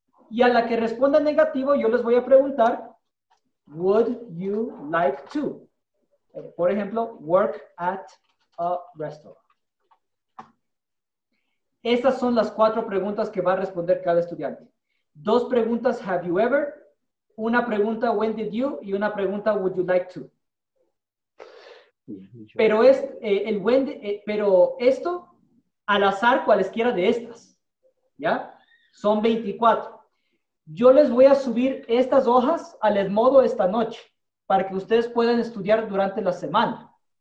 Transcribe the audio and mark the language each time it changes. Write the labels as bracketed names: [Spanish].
[Spanish] Y a la que responda negativo, yo les voy a preguntar, [English] would you like to? [Spanish] Por ejemplo, [English] work at a restaurant. [Spanish] Estas son las 4 preguntas que va a responder cada estudiante. 2 preguntas, [English] have you ever? [Spanish] Una pregunta, [English] when did you? [Spanish] Y una pregunta, [English] would you like to? [Spanish] Pero, pero esto, al azar, cualesquiera de estas. ¿Ya? Son 24. Yo les voy a subir estas hojas al Edmodo esta noche, para que ustedes puedan estudiar durante la semana.